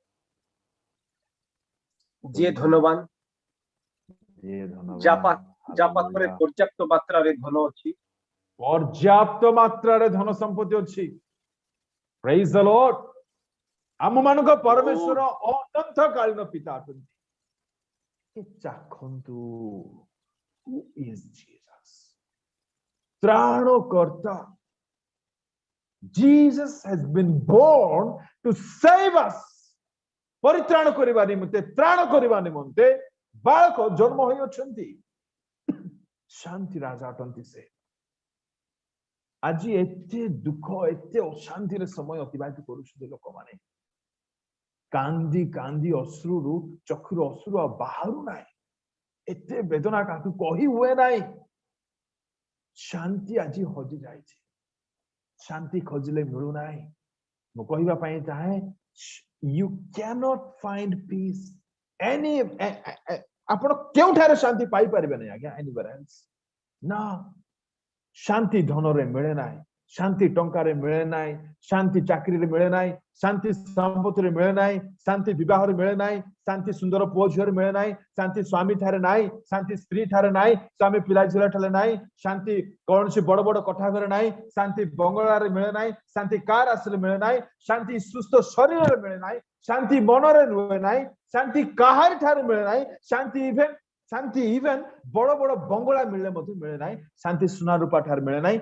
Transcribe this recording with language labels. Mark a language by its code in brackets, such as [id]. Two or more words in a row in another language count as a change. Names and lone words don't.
[or] ଯିଏ ଧନବାନ, ଯା ପାଖରେ ପର୍ଯ୍ୟାପ୍ତ ମାତ୍ରାରେ ଧନ ଅଛି, ପର୍ଯ୍ୟାପ୍ତ ମାତ୍ରାରେ ଧନ ସମ୍ପତ୍ତି ଅଛି। [en] Praise the Lord. [or] ଆମମାନଙ୍କ ପରମେଶ୍ୱର ଅନନ୍ତକାଳୀନ ପିତା ଅଛନ୍ତି। ଚାଖନ୍ତୁ, [en] who is Jesus? [or] ତ୍ରାଣକର୍ତ୍ତା। [en] Jesus has been born to save us. [or] ପରିତ୍ରାଣ କରିବା ନିମନ୍ତେ, ତ୍ରାଣ କରିବା ନିମନ୍ତେ ବାଳକ ଜନ୍ମ ହୋଇଅଛନ୍ତି। ଶାନ୍ତି ରାଜା ଅଟନ୍ତି ସେ। ଆଜି ଏତେ ଦୁଃଖ, ଏତେ ଅଶାନ୍ତିରେ ସମୟ ଅତିବାହିତ କରୁଛନ୍ତି ଲୋକମାନେ। କାନ୍ଦି କାନ୍ଦି ଅଶ୍ରୁରୁ, ଚକ୍ଷୁରୁ ଅଶ୍ରୁ ଆଉ ବାହାରୁ ନାହିଁ। ଏତେ ବେଦନା କାହାକୁ କହି ହୁଏ ନାହିଁ। ଶାନ୍ତି ଆଜି ହଜି ଯାଇଛି। ଶାନ୍ତି ଖୋଜିଲେ ମିଳୁନାହିଁ। ମୁଁ କହିବା ପାଇଁ ଚାହେଁ, [en] you cannot find peace any [or] ଆପଣ କେଉଁଠାରେ ଶାନ୍ତି ପାଇପାରିବେ ନାହିଁ ଆଜ୍ଞା, [en] anywhere else ନା। [or] ଶାନ୍ତି ଧନରେ ମିଳେ ନାହିଁ, ଶାନ୍ତି ଟଙ୍କାରେ ମିଳେ ନାହିଁ, ଶାନ୍ତି ଚାକିରିରେ ମିଳେ ନାହିଁ, ଶାନ୍ତି ସମ୍ପତ୍ତିରେ ମିଳେ ନାହିଁ, ଶାନ୍ତି ବିବାହରେ ମିଳେ ନାହିଁ, ଶାନ୍ତି ସୁନ୍ଦର ପୁଅ ଝିଅରେ ମିଳେ ନାହିଁ, ଶାନ୍ତି ସ୍ୱାମୀ ଠାରେ ନାହିଁ, ଶାନ୍ତି ସ୍ତ୍ରୀ ଠାରେ ନାହିଁ, ସ୍ୱାମୀ ପିଲା ଝିଅ ଠାରେ ନାହିଁ, ଶାନ୍ତି କୌଣସି ବଡ ବଡ କୋଠା ଘରେ ନାହିଁ, ଶାନ୍ତି ବଙ୍ଗଳାରେ ମିଳେ ନାହିଁ, ଶାନ୍ତି କାର ଆସିଲେ ମିଳେ ନାହିଁ, ଶାନ୍ତି ସୁସ୍ଥ ଶରୀରରେ ମିଳେ ନାହିଁ, ଶାନ୍ତି ମନରେ ରୁହେ ନାହିଁ, ଶାନ୍ତି କାହାରି ଠାରେ ମିଳେ ନାହିଁ, ଶାନ୍ତି ଇଭେନ ବଡ ବଡ ବଙ୍ଗଳା ମିଳିଲେ ମଧ୍ୟ ମିଳେ ନାହିଁ, ଶାନ୍ତି ସୁନା ରୂପା ଠାରେ ମିଳେ ନାହିଁ।